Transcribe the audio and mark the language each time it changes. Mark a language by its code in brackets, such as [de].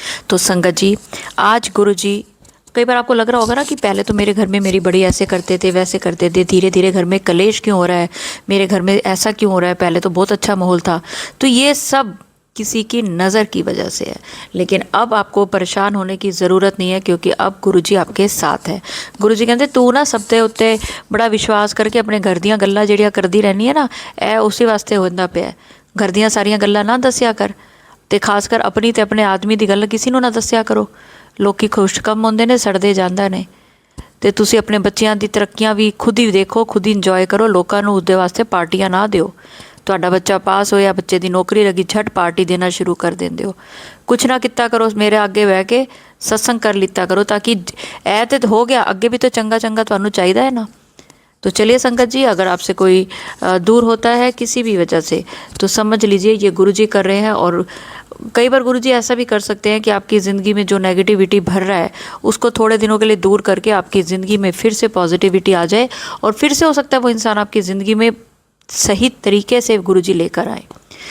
[hi] तो संगत जी, आज गुरु जी, कई बार आपको लग रहा होगा ना कि पहले तो मेरे घर में मेरी बड़ी ऐसे करते थे वैसे करते थे, धीरे धीरे घर में कलेश क्यों हो रहा है, मेरे घर में ऐसा क्यों हो रहा है, पहले तो बहुत अच्छा माहौल था। तो ये सब किसी की नज़र की वजह से है। लेकिन अब आपको परेशान होने की ज़रूरत नहीं है, क्योंकि अब गुरुजी आपके साथ है। [pa] गुरुजी कहते तू ना सबते उत्ते बड़ा विश्वास करके अपने घर दियाँ गल्लां ਜਿਹੜੀਆਂ करदी रहनी है ना, ए उसी वास्ते होंदा पिया। घर दियाँ सारियां गल्लां ना दस्या कर, ਤੇ ਖਾਸ ਕਰ ਆਪਣੀ ਤੇ ਆਪਣੇ ਆਦਮੀ ਦੀ ਗੱਲ ਕਿਸੇ ਨੂੰ ਨਾ ਦੱਸਿਆ ਕਰੋ। ਲੋਕੀ ਖੁਸ਼ ਕੰਮ ਹੁੰਦੇ ਨੇ, ਸੜਦੇ ਜਾਂਦਾ ਨੇ। ਤੇ ਤੁਸੀਂ ਆਪਣੇ ਬੱਚਿਆਂ ਦੀ ਤਰੱਕੀਆਂ ਵੀ ਖੁਦ ਹੀ ਦੇਖੋ, ਖੁਦ ਹੀ ਇੰਜੋਏ ਕਰੋ। ਲੋਕਾਂ ਨੂੰ ਉਸਦੇ ਵਾਸਤੇ ਪਾਰਟੀਆਂ ਨਾ ਦਿਓ। ਤੁਹਾਡਾ ਬੱਚਾ ਪਾਸ ਹੋਇਆ, ਬੱਚੇ ਦੀ ਨੌਕਰੀ ਲੱਗੀ, ਛੱਟ ਪਾਰਟੀ ਦੇਣਾ ਸ਼ੁਰੂ ਕਰ ਦਿੰਦੇ ਹੋ। ਕੁਛ ਨਾ ਕੀਤਾ ਕਰੋ, ਮੇਰੇ ਅੱਗੇ ਬਹਿ ਕੇ ਸਤਸੰਗ ਕਰ ਲਿੱਤਾ ਕਰੋ, ਤਾਂ कि ਇਹ ਤੇ ਹੋ ਗਿਆ, ਅੱਗੇ भी तो चंगा चंगा ਤੁਹਾਨੂੰ ਚਾਹੀਦਾ है ना। [hi] तो चलिए संगत जी, अगर आपसे कोई दूर होता है किसी भी वजह से तो समझ लीजिए ये गुरुजी कर रहे हैं। और कई बार गुरुजी ऐसा भी कर सकते हैं कि आपकी ज़िंदगी में जो नेगेटिविटी भर रहा है उसको थोड़े दिनों के लिए दूर करके आपकी ज़िंदगी में फिर से पॉजिटिविटी आ जाए, और फिर से हो सकता है वो इंसान आपकी ज़िंदगी में सही तरीके से गुरुजी लेकर आए।